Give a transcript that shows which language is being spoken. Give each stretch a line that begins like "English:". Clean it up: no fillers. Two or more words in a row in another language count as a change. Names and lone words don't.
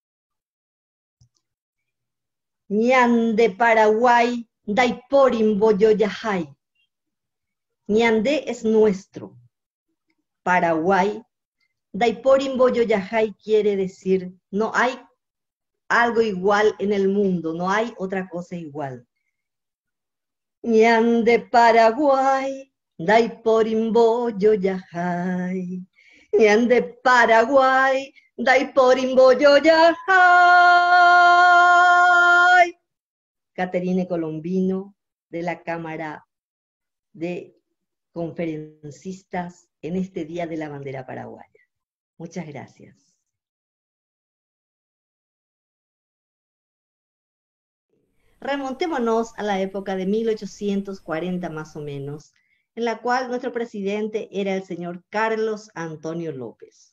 Guarani: Ñande Paraguay, Daiporin Boyoyajay.
Spanish: Ñande es nuestro. Paraguay,
Guarani: Daiporin Boyoyajay
Spanish: quiere decir, no hay algo igual en el mundo, no hay otra cosa igual.
Guarani: Ñande Paraguay, Daiporin Boyoyajay. Ñande Paraguay, Daiporin Boyoyajay.
Spanish: Caterine Colombino, de la Cámara de Conferencistas en este Día de la Bandera Paraguaya. Muchas gracias. Remontémonos a la época de 1840 más o menos, en la cual nuestro presidente era el señor Carlos Antonio López.